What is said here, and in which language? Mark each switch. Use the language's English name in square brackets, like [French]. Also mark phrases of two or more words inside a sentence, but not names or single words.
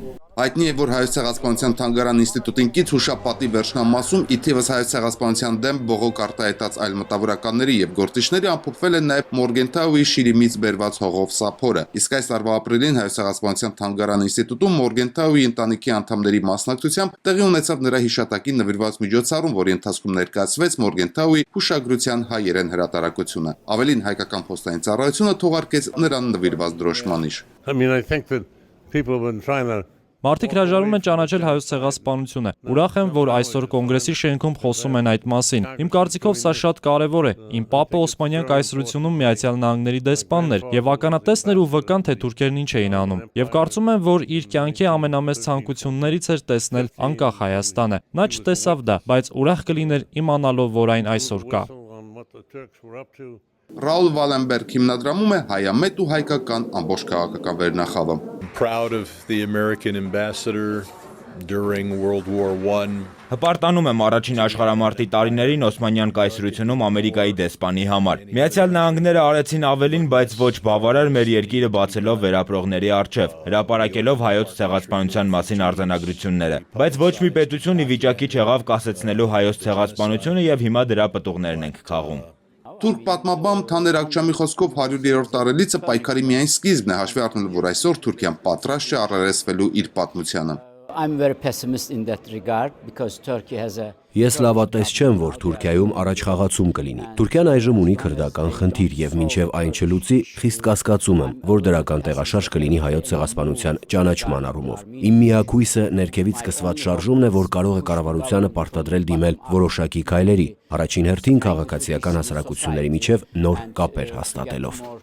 [Armenian] Հայտնի է, որ Հայոց ցեղասպանության թանգարան ինստիտուտին կից հուշապատի վերջնամասում ի թիվս Հայոց ցեղասպանության դեմ բողոք արտահայտած այլ մտավորականների եւ գործիչների ամփոփվել է նաեւ Մորգենթաուի Շիրիմից բերված հողով սափորը։ Իսկ այս տարվա ապրիլին Հայոց ցեղասպանության թանգարան ինստիտուտում Մորգենթաուի ընտանիքի անդամների մասնակցությամբ տեղի ունեցավ նրա հիշատակին նվիրված միջոցառում, որի ընթացքում ներկայացվեց Մորգենթաուի հուշագրության հայերեն հրատարակությունը։ Ավելին հայկական փոստային ծառայությունը թողարկեց նրան նվիրված դրոշմանիշ։ [English] I think that people have been trying to [Armenian] Մարդիկ հրաժարվում են ճանաչել հայոց ցեղասպանությունը։ Ուրախ եմ, որ այսօր կոնգրեսի շենքում խոսում են այդ մասին։ Իմ կարծիքով սա շատ կարևոր է։ Իմ պապը Օսմանյան կայսրությունում Միացյալ Նահանգների դեսպանն էր եւ ականատեսն էր ու վկան, թե թուրքերն ինչ էին անում։ Եվ կարծում եմ, որ իր կյանքի ամենամեծ ցանկություններից էր տեսնել անկախ Հայաստանը։ Նա չտեսավ դա, բայց ուրախ կլիներ իմանալով, որ այն այսօր կա։ Ռաուլ Վալենբերգ հիմնադրամում է հայամետ ու հայկական ամբողջ քաղաքական վերնախավը։ [English] proud of the American ambassador during World War I. [Armenian] Հպարտանում եմ առաջին աշխարհամարտի տարիներին Օսմանյան կայսրությունում Ամերիկայի դեսպանի համար։ Միացյալ Նահանգները արեցին ավելին, բայց ոչ բավարար մեր երկիրը բացելով վերապրողների առջև, հրապարակելով հայոց ցեղասպանության մասին արձանագրությունները։ Բայց ոչ մի պետություն ի վիճակի չեղավ կասեցնելու հայոց ցեղասպանությունը եւ հիմա դրա պտուղներն ենք քաղում։ Թուրք պատմաբան Թաներ Ակչամի խոսքով 100-րդ տարելիցը պայքարի միայն սկիզբն է, հաշվի առնելով, որ այսօր Թուրքիան պատրաստ չէ առերեսվելու իր պատմությանը։ [English] I'm very pessimist in that regard because Turkey has a [Armenian] Ես լավատես չեմ, որ Թուրքիայում առաջխաղացում կլինի։ Թուրքիան այժմ ունի քրդական խնդիր եւ մինչեւ այն չլուծի, խիստ կասկածում եմ, որ դրական տեղաշարժ կլինի հայոց ցեղասպանության ճանաչման առումով։ Իմ միակ հույսը ներքևից սկսված շարժումն է, որ կարող է կառավարությանը պարտադրել դիմել որոշակի քայլերի, առաջին հերթին քաղաքացիական հասարակությունների միջև նոր կապեր հաստատելով։